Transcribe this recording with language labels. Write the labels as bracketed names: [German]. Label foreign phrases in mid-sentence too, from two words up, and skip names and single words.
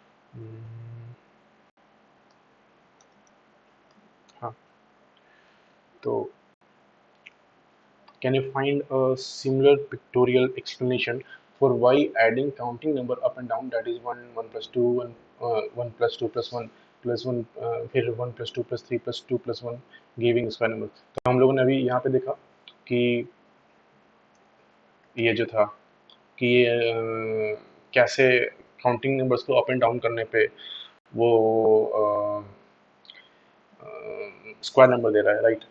[Hindi] हाँ, तो [English] can you find a similar pictorial explanation for why adding counting number up and down, that is 1 1 plus 2 1 1 plus 2 plus 1 plus 1 फिर 1 plus 2 plus 3 plus 2 plus 1 giving square number. [Hindi] तो हम लोगों ने अभी यहाँ पे देखा कि ये जो था कि कैसे [English] counting numbers [Hindi] को [English] up and down [Hindi] करने पे वो [English] square number [Hindi] दे रहा है, राइट।